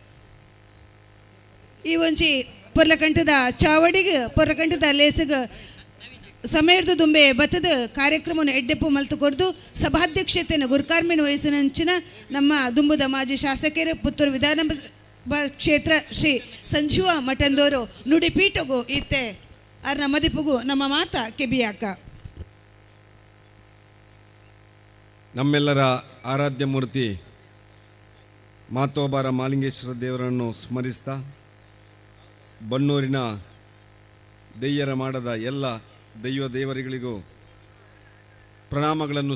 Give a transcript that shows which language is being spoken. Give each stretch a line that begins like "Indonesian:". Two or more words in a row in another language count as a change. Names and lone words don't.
Tulu: ಈ ಒಂಚಿ ಪೊರ್ಲಕಂಠದ ಚಾವಡಿಗೆ ಪೊರ್ಲಕಂಠದ ಲೇಸಗ ಸಮಯದ ದುಂಬೆ ಬತ್ತದ ಕಾರ್ಯಕ್ರಮವನ್ನು ಎಡ್ಡೆಪ್ಪು ಮಲ್ತು ಕೊರ್ದು ಸಭಾಧ್ಯಕ್ಷತೆಯನ್ನು ಗುರ್ಕಾರ್ಮೆನ ವಯಸ್ಸಿನಂಚಿನ ನಮ್ಮ ದುಂಬುದ ಮಾಜಿ ಶಾಸಕರು ಪುತ್ತೂರು ವಿಧಾನಸಭಾ ಕ್ಷೇತ್ರ ಶ್ರೀ ಸಂಜೀವ ಮಠಂದೋರು ನುಡಿಪೀಠಗೂ ಇತ್ತೆ ಅರ್ನ ಮದಿಪುಗೂ ನಮ್ಮ ಮಾತ ಕೆಬಿಯಾಕ
Kannada: ನಮ್ಮೆಲ್ಲರ ಆರಾಧ್ಯ ಮೂರ್ತಿ ಮಾತೋಬಾರ ಮಾಲಿಂಗೇಶ್ವರ ದೇವರನ್ನು ಸ್ಮರಿಸ್ತಾ ಬನ್ನೂರಿನ ದೆಯ್ಯರ ಮಾಡದ ಎಲ್ಲ ದೈವ ದೇವರುಗಳಿಗೂ ಪ್ರಣಾಮಗಳನ್ನು